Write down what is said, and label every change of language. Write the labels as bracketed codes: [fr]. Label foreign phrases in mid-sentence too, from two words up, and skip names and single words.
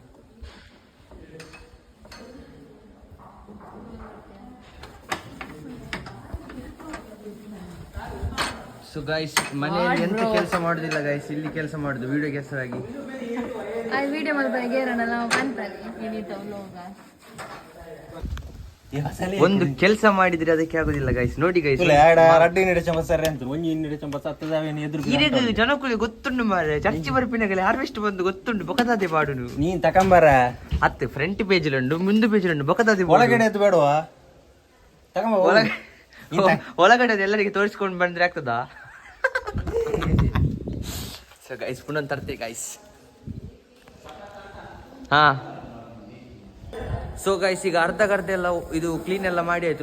[en] so guys, [kn] ಮನೆಯಲ್ಲಿ ಎಂತ ಕೆಲಸ ಮಾಡೋದಿಲ್ಲ ಗೈಸ್, ಇಲ್ಲಿ ಕೆಲಸ ಮಾಡುದು ವಿಡಿಯೋಗೆ ಹೆಸರಾಗಿ. ಒಂದು ಕೆಲಸ ಮಾಡಿದ್ರೆ ಅದಕ್ಕೆ ಆಗುದಿಲ್ಲ ಗೈಸ್. [tcy] ನೋಡಿ ಗೈಸ್, ಜನಕ್ಕೂ ಗೊತ್ತುಂಡು ಮಾರೆ, ಚರ್ಚಿ ಬರ್ಪಿನಗಲೆ ಹಾರ್ವೆಸ್ಟ್ ಬಂದು ಗೊತ್ತುಂಡು. ಬೊಕದಾದೆ ಪಾಡು [kn] ನೀನ್ ತಕೊಂಬರ [tcy] ಅತ್ತೆ ಫ್ರಂಟ್ ಪೇಜ್ಲುಂಡು, ಮುಂದು ಪೇಜ್ಲುಂಡು. ಬೊಕದಾದೆ [kn] ಒಳಗಡೆ ಎದ್ದು ಬೇಡವಾ? ಒಳಗಡೆ ಎಲ್ಲರಿಗೆ ತೋರಿಸ್ಕೊಂಡು ಬಂದ್ರೆ ಆಗ್ತದಾ? [en] so guys, [kn] ಪುನಃ ತರ್ತೆ ಗೈಸ್. ಹಾ [en] so guys, [kn] ಈಗ ಅರ್ಧ ಎಲ್ಲ ಇದು ಕ್ಲೀನ್ ಎಲ್ಲ ಮಾಡಿ ಆಯ್ತು.